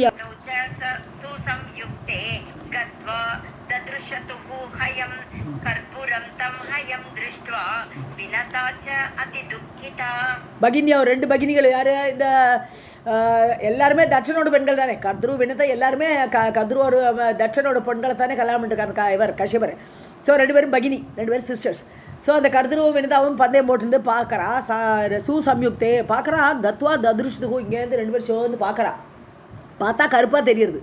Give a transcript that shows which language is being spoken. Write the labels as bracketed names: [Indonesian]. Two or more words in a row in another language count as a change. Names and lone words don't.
[Sanskrit] ಸುಸಂಯುಕ್ತೆ ಗತ್ವಾ ದದೃಶತುಃ ಹಯಂ ಕರ್ಪೂರಂ ತಂ ಹಯಂ ದೃಷ್ಟ್ವಾ ವಿನತಾ ಚ ಅತಿ ದುಃಖಿತಾ. [Tamil] பகினி, அவர் ரெண்டு பகினிகள் யார்? இந்த எல்லாருமே தட்சனோட பெண்கள் தானே, கத்ரு வினதா எல்லாருமே கத்ரு ஒரு தட்சனோட பெண்களை தானே கல்யாணம் பண்ணிருக்காரு இவர் கஷ்யபர். ஸோ ரெண்டு பேரும் பகினி, ரெண்டு பேரும் சிஸ்டர்ஸ். ஸோ அந்த கத்ருவும் வினதாவும் பந்தயம் போட்டுருந்து பார்க்குறா, சுசம்யுக்தே பார்க்குறா, [Sanskrit] गत्वा ददृशतुः, [Tamil] இங்கேருந்து ரெண்டு பேரும் சேர்ந்து பார்க்குறா, பார்த்தா கருப்பாக தெரியுது.